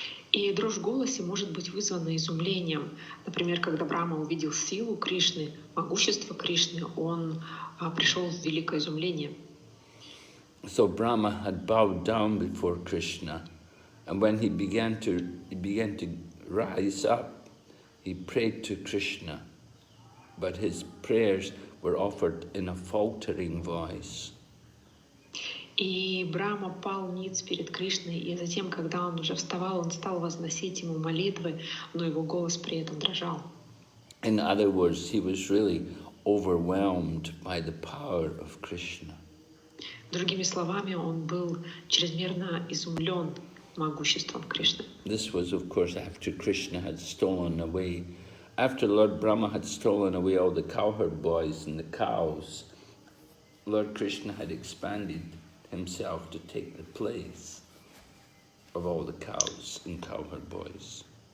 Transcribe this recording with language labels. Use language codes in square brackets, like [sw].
[ru] И дрожь в голосе может быть вызвана изумлением. Например, когда Брахма увидел силу Кришны, могущество Кришны, он пришел в великое изумление. [en] So Brahma had bowed down before Krishna, and when he began to rise up, he prayed to Krishna, but his prayers were offered in a faltering voice. [ru] И Брахма пал ниц перед Кришной, и затем, когда он уже вставал, он стал возносить ему молитвы, но его голос при этом дрожал. [en] In other words, he was really overwhelmed by the power of Krishna. [ru] Другими словами, он был чрезмерно изумлен могуществом Кришны. [en] This was, of course, after Krishna had stolen away, after Lord Brahma had stolen away all the cowherd boys and the cows. Lord Krishna had expanded himself to take the place of all the cows and cowherd boys.